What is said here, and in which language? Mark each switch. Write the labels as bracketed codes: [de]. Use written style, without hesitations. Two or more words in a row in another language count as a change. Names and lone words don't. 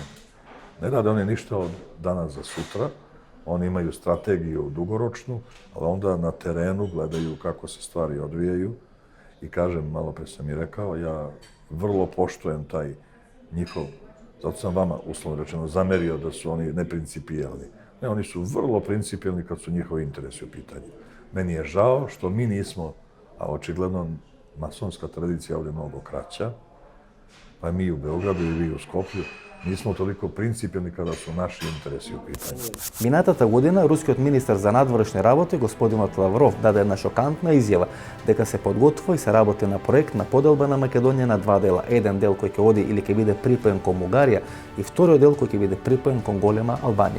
[sr] Ne rade oni ništa od danas za sutra, oni imaju strategiju dugoročnu, ali onda na terenu gledaju kako se stvari odvijaju i kažem, malo pre sam i rekao, ja vrlo poštujem taj njihov, zato sam vama uslovno rečeno zamerio da su oni neprincipijelni. Ne, oni su vrlo principijelni kad su njihovi interesi u pitanju. Meni je žao što mi nismo, a očigledno masonska tradicija ovdje mnogo kraća, pa mi u Beogradu i vi u Skoplju, nismo toliko принципијални када су наши интереси у питању. [mk] Минатата година рускиот министар за надворешни работи господинот Лавров даде една шокантна изјава дека се подготвува и се работи на проект на поделба на Македонија на два дела. Еден дел кој ќе оди или ќе биде припоен кон Бугарија и вториот дел кој ќе биде припоен кон голема Албанија.